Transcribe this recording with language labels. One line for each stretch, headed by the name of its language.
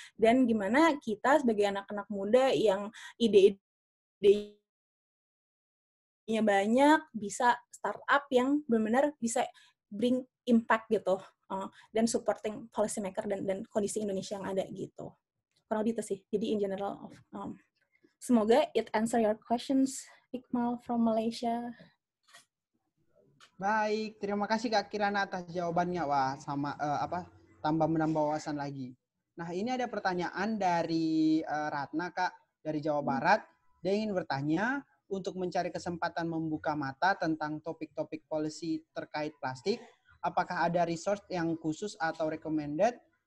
Indonesian: Dan gimana kita sebagai anak-anak muda yang ide-idenya banyak, bisa startup yang benar-benar bisa bring impact gitu, dan supporting policymaker dan kondisi Indonesia yang ada gitu. Kurang lebih itu sih.
English: Jadi in general, semoga it answer your questions, Iqmal from Malaysia.
Indonesian: Baik, terima kasih Kak Kirana atas jawabannya. Wah, sama tambah menambah wawasan lagi. Nah, ini ada pertanyaan dari Ratna Kak dari Jawa Barat. Dia ingin bertanya, untuk mencari kesempatan membuka mata tentang topik-topik policy terkait plastik, apakah ada resource yang khusus atau recommended?